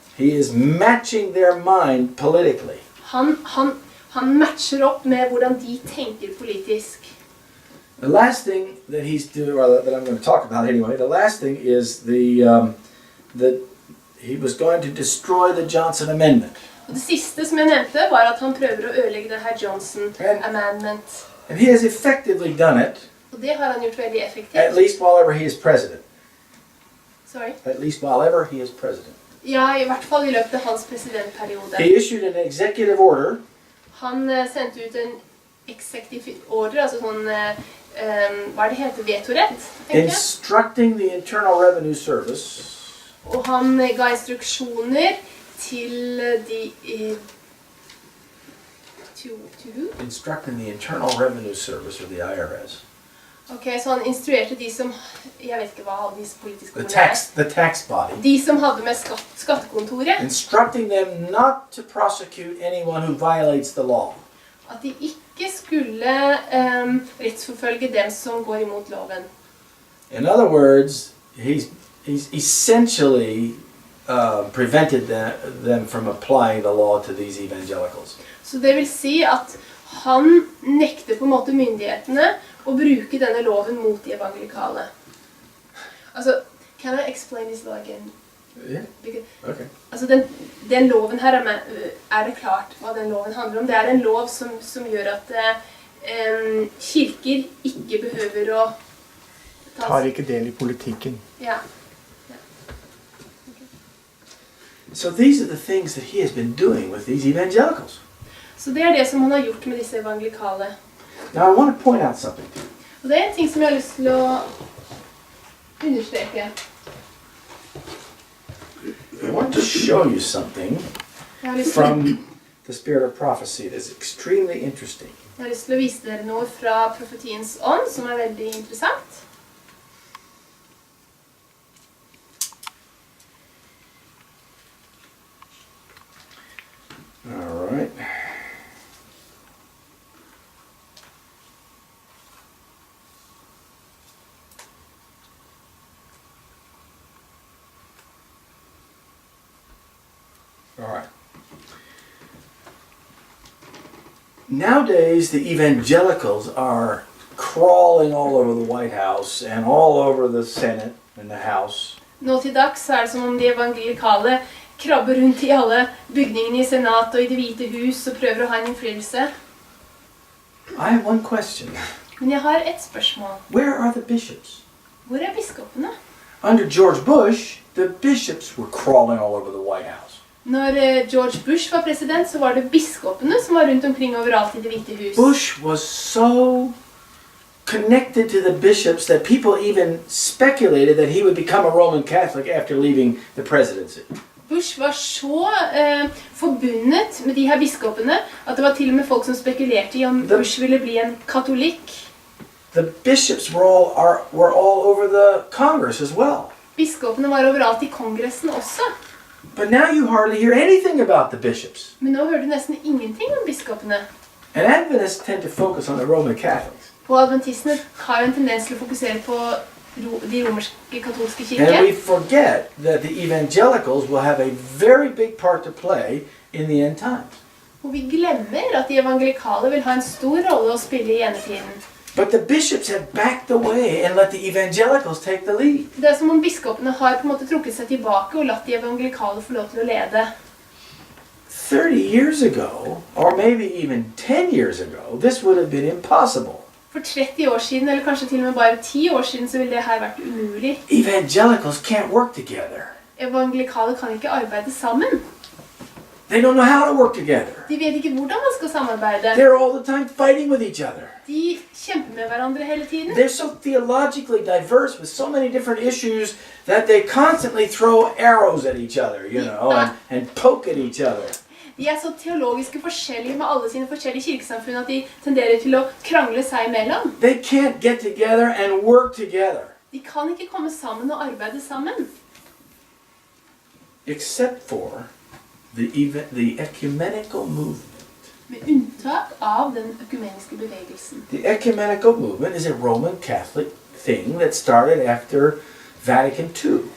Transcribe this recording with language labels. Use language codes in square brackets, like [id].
[en] He is matching their mind politically. [no] Han matcher opp med hvordan de tenker politisk. [en] The last thing that he's doing, or that I'm going to talk about anyway, the last thing is that he was going to destroy the Johnson Amendment. [no] Og det siste som jeg nevnte var at han prøver å ødelegge det her Johnson Amendment. [en] And he has effectively done it, [no] Og det har han gjort veldig effektivt. [en] at least while ever he is president. Sorry. At least while ever he is president. [no] Ja, i hvert fall i løpet av hans presidentperiode. [en] He issued an executive order [no] Han sendte ut en executive order, altså sånn, hva er det heter, vetorett, tenker jeg. [en] instructing the Internal Revenue Service [no] Og han ga instruksjoner til de... [en] instructing the Internal Revenue Service, or the IRS, [no] Ok, så han instruerte de som... Jeg vet ikke hva alle disse politiske ordene er. [en] the tax body, [no] De som hadde med skattekontoret, [en] instructing them not to prosecute anyone who violates the law. [no] at de ikke skulle rettsforfølge dem som går imot loven. [en] In other words, he's essentially prevented them from applying the law to these evangelicals. [no] Så det vil si at han nekter på en måte myndighetene å bruke denne loven mot de evangelikale. [en] Altså, can I explain this law again? Yeah. Okay. [no] Altså, den loven her er det klart hva den loven handler om. Det er en lov som gjør at kirker ikke behøver å Tar ikke del i politikken. Ja. [en] So these are the things that he has been doing with these evangelicals. [no] Så det er det som han har gjort med disse evangelikale. [en] Now I want to point out something. [no] Og det er en ting som jeg har lyst til å understreke. [en] I want to show you something [no] Jeg har lyst til, [en] from the spirit of prophecy that's extremely interesting. [no] jeg har lyst til å vise dere noe fra profetiens ånd, som er veldig interessant. [en] All right. All right. Nowadays, the evangelicals are crawling all over the White House and all over the Senate and the House. [no] Nå til dags er det som om de evangelikale krabber rundt i alle bygningene i Senat og i Det hvite hus og prøver å ha en innflytelse. [en] I have one question. [no] Men jeg har et spørsmål. [en] Where are the bishops? [no] Hvor er biskopene? [en] Under George Bush, the bishops were crawling all over the White House. [no] Når George Bush var president, så var det biskopene som var rundt omkring overalt i Det hvite hus. [en] Bush was so connected to the bishops that people even speculated that he would become a Roman Catholic after leaving the presidency. [no] Bush var så forbundet med de her biskopene at det var til og med folk som spekulerte i om Bush ville bli en katolikk. [en] The bishops were all over the Congress as well. [no] Biskopene var overalt i kongressen også. [en] But now you hardly hear anything about the bishops. [no] Men nå hører du nesten ingenting om biskopene. [en] And Adventists tend to focus on the Roman Catholics. [no] Og adventistene har jo en tendens til å fokusere på de romerske katolske [en] And we [no] kirke. [en] forget that the evangelicals will have a very big part to play in the end times. [no] Og vi glemmer at de evangelikale vil ha en stor rolle å spille i endetiden. [en] But the bishops have backed away and let the evangelicals take the lead. [no] Det som om biskopene har på en måte trukket seg tilbake og latt de evangelikale få lov til å lede. [en] 30 years ago, or maybe even 10 years ago, this would have been impossible. [no] For 30 år siden, eller kanskje til og med bare 10 år siden, så ville det her vært umulig. [en] Evangelicals can't work together. [no] Evangelikale kan ikke arbeide sammen. [en] They don't know how to work together. [no] De vet ikke hvordan man skal samarbeide. [en] They're all the time fighting with each other. [no] De kjemper med hverandre hele tiden. [en] They're so theologically diverse with so many different issues that they constantly throw arrows at each other, you know, and poke at each other. [no] De så teologiske forskjellige med alle sine forskjellige kirkesamfunn at de tenderer til å krangle seg imellom. [en] They can't get together and work together. [no] De kan ikke komme sammen og arbeide sammen. [en] Except for the ecumenical movement. [no] Med unntak av den økumeniske bevegelsen. [en] The ecumenical movement is a Roman Catholic thing that started after Vatican II.